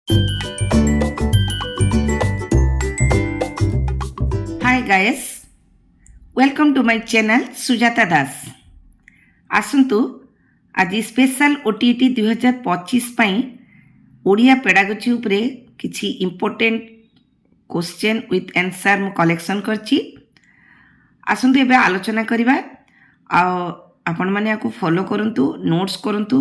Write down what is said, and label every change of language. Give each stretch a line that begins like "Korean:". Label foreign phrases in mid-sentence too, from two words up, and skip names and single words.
English: Hi guys, welcome to my channel Sujata Das.
Odia: ଆସନ୍ତୁ ଆଜି
English: special OTT 2025
Odia: ପାଇଁ
English: Odia pedagogy
Odia: ଉପରେ କିଛି
English: important question with answer
Odia: ମୁଁ କଲେକ୍ସନ କରିଛି। ଆସନ୍ତୁ ଏବେ ଆଲୋଚନା କରିବା ଆ ଆପଣ ମାନେ ଯାକୁ ଫଲୋ କରନ୍ତୁ, ନୋଟ୍ସ କରନ୍ତୁ।